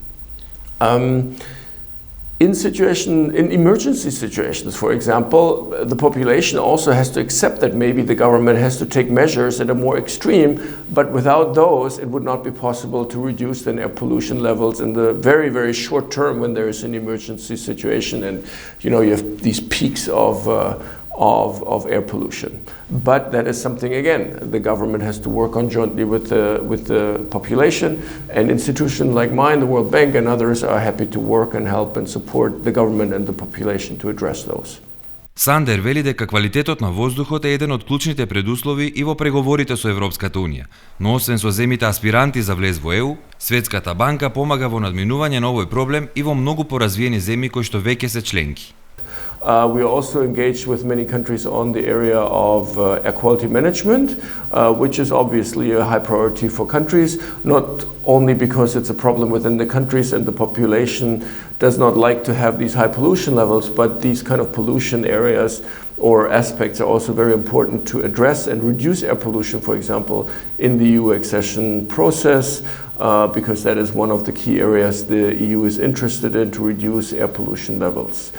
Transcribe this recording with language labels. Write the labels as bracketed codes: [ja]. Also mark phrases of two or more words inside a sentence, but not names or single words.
[en] In emergency situations, for example, the population also has to accept that maybe the government has to take measures that are more extreme, but without those, it would not be possible to reduce then air pollution levels in the very, very short term when there is an emergency situation and you have these peaks of air pollution. But that is something, again, the government has to work on jointly with the population, and institutions like mine, the World Bank and others are happy to work and help and support the government and the population to address those. [mk] Сандер вели дека квалитетот на воздухот е еден од клучните предуслови и во преговорите со Европската Унија, но освен со земите аспиранти за влез во ЕУ, Светската банка помага во надминување на овој проблем и во многу поразвиени земји кои што веќе се членки. [en] We are also engaged with many countries on the area of air quality management, which is obviously a high priority for countries, not only because it's a problem within the countries and the population does not like to have these high pollution levels, but these kind of pollution areas or aspects are also very important to address and reduce air pollution, for example, in the EU accession process, because that is one of the key areas the EU is interested in, to reduce air pollution levels.